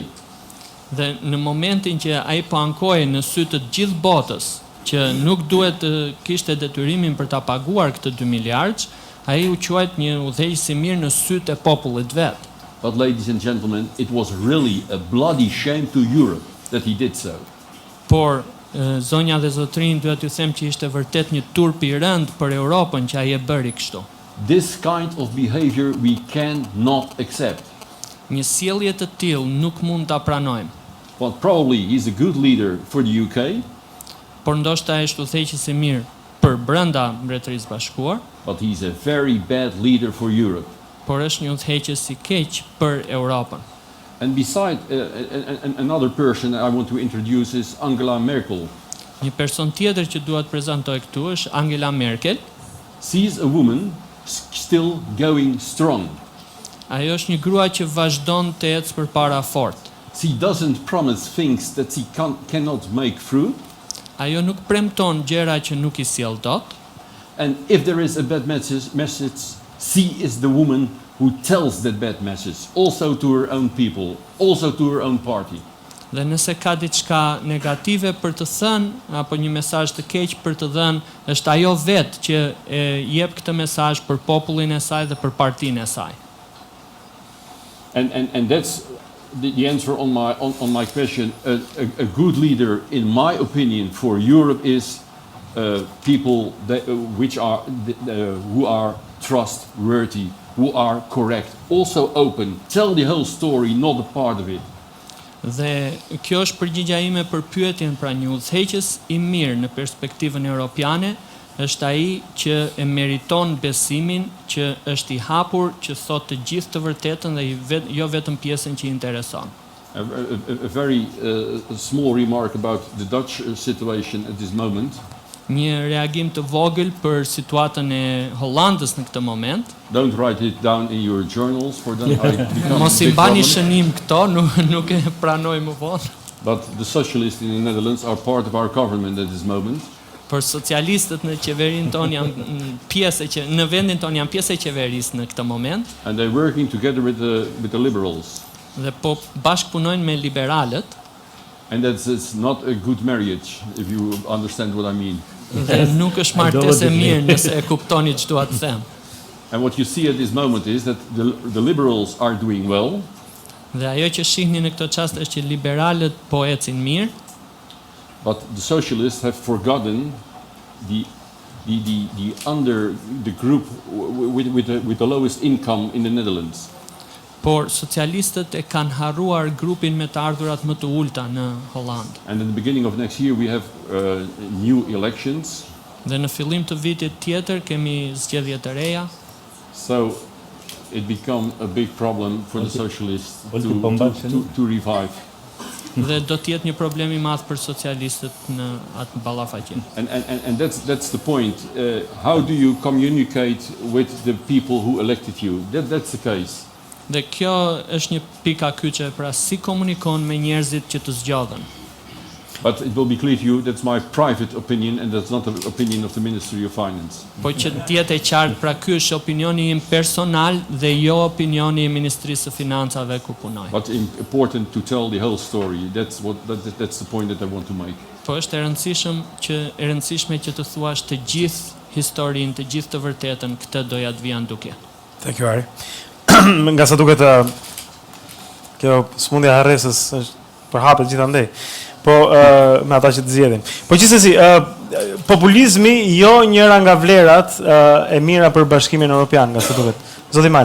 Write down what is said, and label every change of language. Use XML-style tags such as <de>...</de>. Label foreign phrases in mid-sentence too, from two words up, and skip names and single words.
<sq>Dhe në momentin që ai po ankoi në sy të gjithë botës që nuk duhet të kishte detyrimin për ta paguar këtë 2 miliardë, ai u quajt një udhëheqës i mirë në sytë e popullit vet.</sq> <en>But ladies and gentlemen, it was really a bloody shame to Europe that he did so.</en> <sq>Por zonja dhe zotrin, duhet t'ju them që ishte vërtet një turp i rënd për Europën që ai e bëri kështu.</sq> <en>This kind of behavior we cannot accept.</en> <sq>Një sjellje të tillë nuk mund ta pranojmë.</sq> <en>But probably he's a good leader for the UK,</en> <sq>Por ndoshta është udhëheqës i mirë për brenda Mbretërisë Bashkuar,</sq> <en>but he's a very bad leader for Europe.</en> <sq>por është një udhëheqës i keq për Europën.</sq> <en>And beside, another person I want to introduce is Angela Merkel.</en> <sq>Një person tjetër që dua të prezantoj këtu është Angela Merkel.</sq> <en>She's a woman still going strong.</en> <sq>Ajo është një grua që vazhdon të ecë përpara fort.</sq> <en>She doesn't promise things that she cannot make through.</en> <sq>Ajo nuk premton gjëra që nuk i sjell dot.</sq> <en>And if there is a bad message, she is the woman who tells that bad message, also to her own people, also to her own party.</en> <sq>Dhe nëse ka diçka negative për të thënë apo një mesazh të keq për të dhënë, është ajo vetë që e jep këtë mesazh për popullin e saj dhe për partinë e saj.</sq> <en>And that's the answer on my question. A good leader, in my opinion, for Europe is people who are trustworthy, who are correct, also open, tell the whole story, not a part of it.</en> <sq>Dhe kjo është përgjigjja ime për pyetjen, pra një udhëheqës i mirë në perspektivën europiane është ai që e meriton besimin, që është i hapur, që thot të gjithë të vërtetën dhe jo vetëm pjesën që i intereson.</sq> <en>A very small remark about the Dutch situation at this moment.</en> <sq>Një reagim të vogël për situatën e Hollandës në këtë moment.</sq> <en>Don't write it down in your journals, for then I become</en> <sq>Mos i bani shënim këto, nuk e pranoj më vonë.</sq> <en>But the socialists in the Netherlands are part of our government at this moment.</en> <sq>Por socialistët në qeverinë tonë janë në vendin tonë janë pjesë e qeverisë në këtë moment.</sq> <en>And they're working together with the liberals.</en> <sq>Dhe po bashkëpunojnë me liberalët.</sq> <en>And that's not a good marriage, if you understand what I mean.</en> <sq>Dhe nuk është martesë e mirë nëse e kuptoni ç'do të them.</sq> <en>And what you see at this moment is that the liberals are doing well.</en> <sq>Dhe ajo që shihni në këtë çast është që liberalët po ecin mirë.</sq> <en>But the socialists have forgotten the group with the lowest income in the Netherlands.</en> <sq>Por socialistët e kanë harruar grupin me të ardhurat më të ulta në Hollandë.</sq> <en>And in the beginning of next year we have new elections.</en> <sq>Dhe në fillim të vitit tjetër kemi zgjedhje të reja.</sq> <en>So it become a big problem for the socialists to revive.</en> <sq>Dhe do të jetë një problem i madh për socialistët në atë ballafaqje.</sq> <en>And that's the point. How do you communicate with the people who elected you? That's the case.</en> <sq>Dhe kjo është një pika kyçe, pra si komunikon me njerëzit që të zgjodhen.</sq> <en>But it will be clear to you that's my private opinion and that's not the opinion of the Ministry of Finance.</en> <sq>Po që të jetë e qartë, pra ky është opinioni im personal dhe jo opinioni i Ministrisë së Financave ku punoj.</sq> <en>But important to tell the whole story. That's the point that I want to make.</en> <sq>Po është e rëndësishme që të thuash të gjithë historinë, të gjithë të vërtetën, këtë doja të vija duke.</sq> <en>Thank you, Ari.</en> <sq>Nga sa duket kjo smundja e harresës është përhapet gjithandej. Po me ata që të zgjedhin. Po gjithsesi, populizmi jo njëra nga vlerat e mira për Bashkimin Evropian, nga sa duket. Zoti Malaj.</sq>